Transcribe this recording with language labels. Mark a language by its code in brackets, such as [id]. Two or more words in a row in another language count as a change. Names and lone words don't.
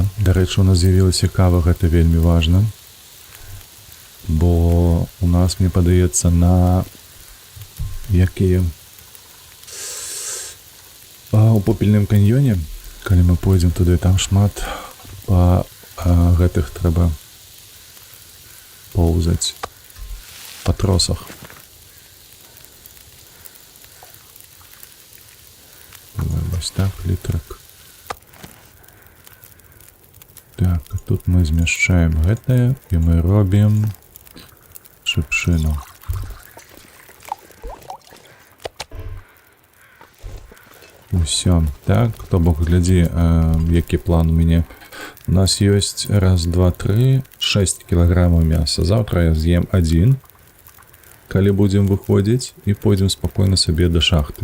[uk] До речі, у нас з'явилася кава, це вельми важно. Бо у нас, мені подається, на які у Попільному каньйоні, коли ми пойдемо туди, [be] там шмат по гэтых [uk] треба поузати по тросах. Ось так, літрик. Так, а тут ми зміщаємо гэтае, і ми робимо шипшину. [be] Усё. Так, то бок, глядзі, які план у мяне. У нас ёсць 1, 2, 3, 6 кілаграмаў мяса. Завтра я з'ем 1, калі будзем выходзіць, і пойдзем спакойна сабе да шахты.